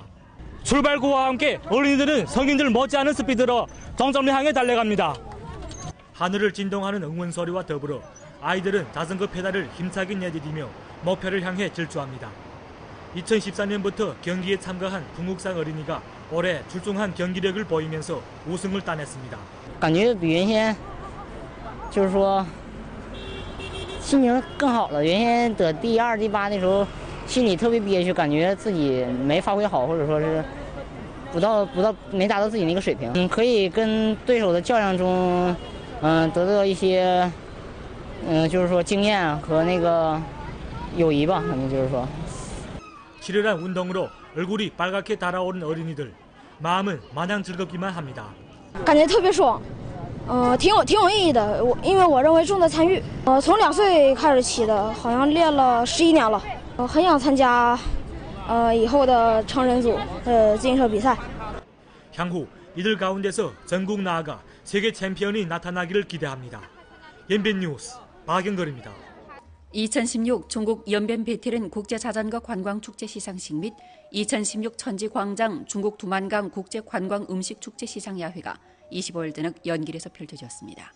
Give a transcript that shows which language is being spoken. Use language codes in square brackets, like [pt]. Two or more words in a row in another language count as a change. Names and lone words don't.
[ko] 출발구와 함께 어린이들은 성인들 못지않은 스피드로 정점을 향해 달려갑니다. 하늘을 진동하는 응원 소리와 더불어 아이들은 자전거 페달을 힘차게 내디디며 목표를 향해 질주합니다. 2014년부터 경기에 참가한 중국산 어린이가 올해 출중한 경기력을 보이면서 우승을 따냈습니다. [zh] 感觉比原先就是说心情更好了。原先得第2、第8的时候，心里特别憋屈，感觉自己没发挥好，或者说是没达到自己那个水平。可以跟对手的较量中，得到一些，就是说经验和那个友谊吧，反正就是说。 [ko] 치열한 운동으로 얼굴이 빨갛게 달아오른 어린이들, 마음은 마냥 즐겁기만 합니다. [zh] 感觉特别爽，挺有意义的。因为我认为重在参与，从2岁开始起的，好像练了11年了。很想参加，以后的成人组自行车比赛。 [ko] 향후 이들 가운데서 전국 나아가 세계 챔피언이 나타나기를 기대합니다. 연변 뉴스 박영걸입니다. 2016 중국 연변 베테랑 국제자전거 관광축제 시상식 및 2016 천지광장 중국 두만강 국제관광음식축제 시상야회가 25일 저녁 연길에서 펼쳐졌습니다.